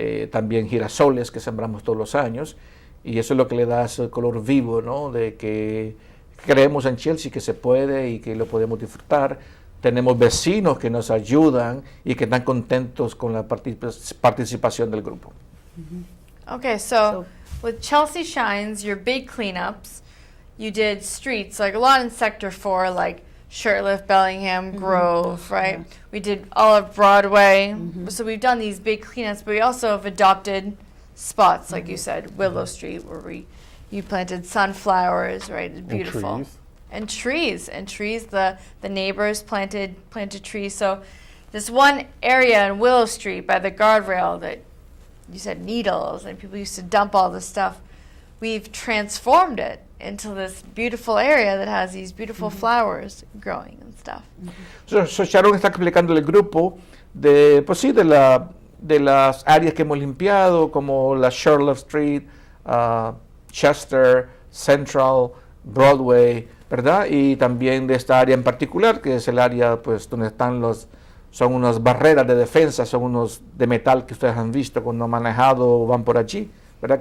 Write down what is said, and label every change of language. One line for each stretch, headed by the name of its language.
Spanish: También girasoles que sembramos todos los años, y eso es lo que le da ese color vivo, ¿no?, de que creemos en Chelsea, que se puede y que lo podemos disfrutar. Tenemos vecinos que nos ayudan y que están contentos con la participación del grupo.
English: Okay, so with Chelsea Shines, your big cleanups, you did streets, like a lot in Sector 4, like Shirtliff, Bellingham, Grove, right? Yeah. We did all of Broadway. So we've done these big cleanups, but we also have adopted spots, like you said, Willow Street, where you planted sunflowers, right? It's beautiful. And trees. The neighbors planted trees. So this one area in Willow Street by the guardrail that you said needles and people used to dump all this stuff, we've transformed it into this beautiful area that has these beautiful flowers growing and stuff.
Spanish: So Sharon está explicando al grupo pues sí, de las áreas que hemos limpiado, como la Charlotte Street, Chester, Central, Broadway, ¿verdad? Y también de esta área en particular, que es el área pues donde están son unas barreras de defensa, son unos de metal que ustedes han visto cuando han manejado o van por allí, ¿verdad?